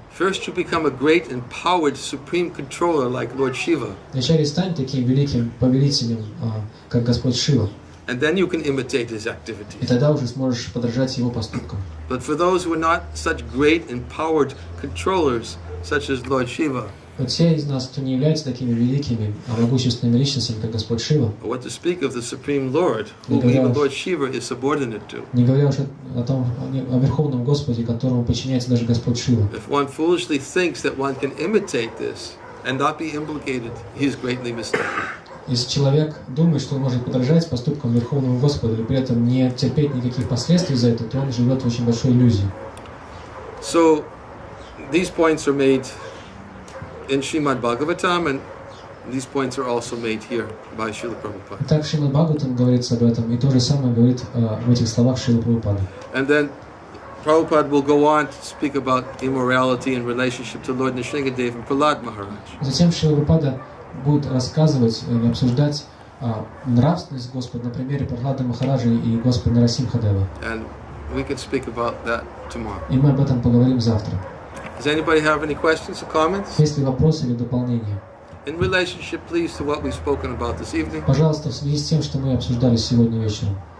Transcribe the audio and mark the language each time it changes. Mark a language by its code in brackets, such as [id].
[en] First you become a great empowered supreme controller like Lord Shiva. [ru] Вначале стань таким великим повелителем, как Господь Шива. [en] And then you can imitate his activities. [ru] И тогда уже сможешь подражать его поступкам. [en] But for those who are not such great empowered controllers, such as Lord Shiva, [ru] Вот те из нас, кто не являются такими великими, могущественными личностями, как Господь Шива, [en] what to speak of the Supreme Lord, whom even Lord Shiva is subordinate to. [ru] не говоря уж о Верховном Господе, которому подчиняется даже Господь Шива. [en] If one foolishly thinks that one can imitate this and not be implicated, he is greatly mistaken. [ru] Если человек думает, что он может подражать поступкам Верховного Господа, и при этом не терпеть никаких последствий за это, то он живет в очень большой иллюзии. [en] So, these points are made in Srimad Bhagavatam, and these points are also made here by Srila Prabhupada. [ru] Так в Шримад Бхагаватам говорится об этом, и то же самое говорит в этих словах Шрила Прабхупады. [en] And then Prabhupada will go on to speak about immorality in relationship to Lord Nrsingadev and Prahlad Maharaj. [ru] Затем Шрила Прабхупада будет рассказывать или обсуждать нравственность Господа на примере Прахлады Махараджа и Господа Нарасимхадева. [en] And we can speak about that tomorrow. [ru] И мы об этом поговорим завтра. [en] Does anybody have any questions or comments? [ru] Есть ли вопросы или дополнения? [en] In relationship, please, to what we've spoken about this evening. [ru] Пожалуйста, в связи с тем, что мы обсуждали сегодня вечером.